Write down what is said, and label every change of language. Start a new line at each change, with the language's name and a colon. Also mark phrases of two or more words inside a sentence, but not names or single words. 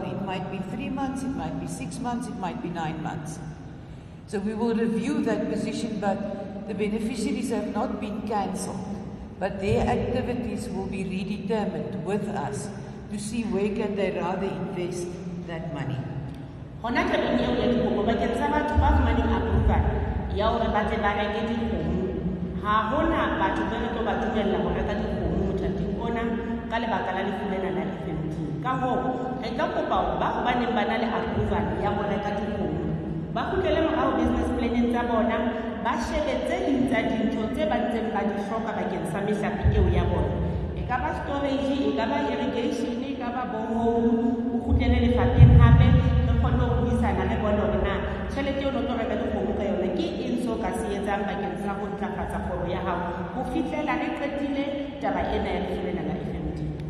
English: It might be 3 months, it might be 6 months, it might be 9 months. So we will review that position, but the beneficiaries have not been cancelled, but their activities will be redetermined with us to see where can they rather invest that money.
Southern Sotho: Hona tabeng eo ya dikopo bakeng sa batho ba fumaneng approval ya hore ba tle ba reke dikgomo ha hona batho ba re tlo ba dumella ho reka dikgomo mothating ona ka lebaka la lefu lena la F&D. Ka hoo re tla kopa hore ba hobaneng ba na le approval ya ho reka dikgomo ba kgutlele morao
English: business planning
Southern Sotho: tsa bona ba shebe tse ding tsa dintho tse ba ntseng ba di hloka bakeng sa mehlape eo ya bona, e ka ba storage, e ka ba irrigation, e ka ba borehole, o kgutlele lefapheng hape re kgone ho buisana re bone hore na tjhelete eo o tlo reka dikgomo ka yona ke eng so ka se etsang bakeng sa ho ntlafatsa kgwebo ya hao ho fihlela re qetile taba ena ya lefu lena la F&D.